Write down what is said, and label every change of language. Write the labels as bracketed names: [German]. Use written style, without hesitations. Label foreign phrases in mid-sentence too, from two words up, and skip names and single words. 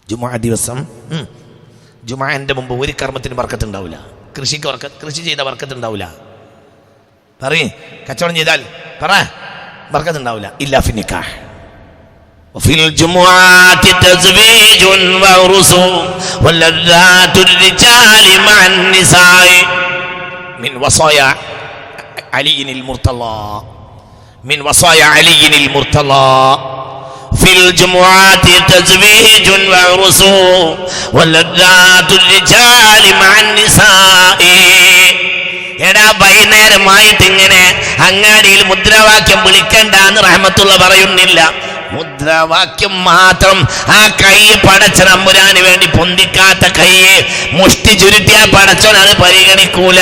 [Malayalam] ജുമുഅ ദിവസം ജുമുഅന്റെ മുമ്പ് ഒരു കർമ്മത്തിന് ബർക്കത്തുണ്ടാവില്ല. കൃഷി ചെയ്ത ബർക്കത്തുണ്ടാവില്ല. പറയേ, കച്ചവടം ചെയ്താൽ പറ ബർക്കത്തുണ്ടാവില്ല. [Arabic] إلا في نكاح. وفي الجمعات تزويج وعرس ولذات الرجال مع النساء من وصايا علي المرتضى في الجمعات تزويج وعرس ولذات الرجال مع النساء. [Malayalam] എടാ, വൈകുന്നേരമായിട്ട് ഇങ്ങനെ അങ്ങാടിയിൽ മുദ്രാവാക്യം വിളിക്കണ്ടെന്ന് റഹ്മത്തുള്ള പറയുന്നില്ല. മുദ്രാവാക്യം മാത്രം. ആ കൈ പടച്ച തമ്പുരാന് വേണ്ടി പൊന്തിക്കാത്ത കൈയെ മുഷ്ടി ചുരുട്ടിയ പടച്ചോൻ അത് പരിഗണിക്കൂല.